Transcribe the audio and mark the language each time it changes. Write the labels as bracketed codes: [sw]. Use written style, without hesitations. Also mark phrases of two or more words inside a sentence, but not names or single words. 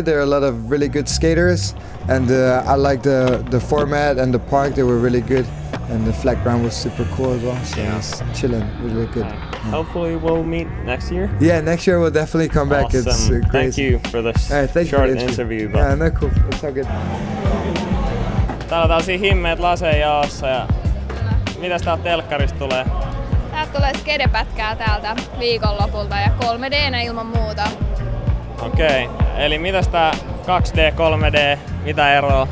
[en] There are a lot of really good skaters, and I liked the format and the park. They were really good, and the flat ground was super cool as well. So Yeah. it's chilling, really good. Hopefully we'll meet next year. Yeah, next year we'll definitely come back. Awesome. It's Thank crazy. you for this All right, thank you short for the interview. Yeah, no, cool. It's all good. [fi] Täällä on tällaisia himmeet laseja jaossa ja mitäs täältä telkkarista tulee? Täältä tulee skedepätkää täältä viikonlopulta ja 3D:nä ilman muuta. Okei, eli mitäs tää 2D, 3D, mitä eroa?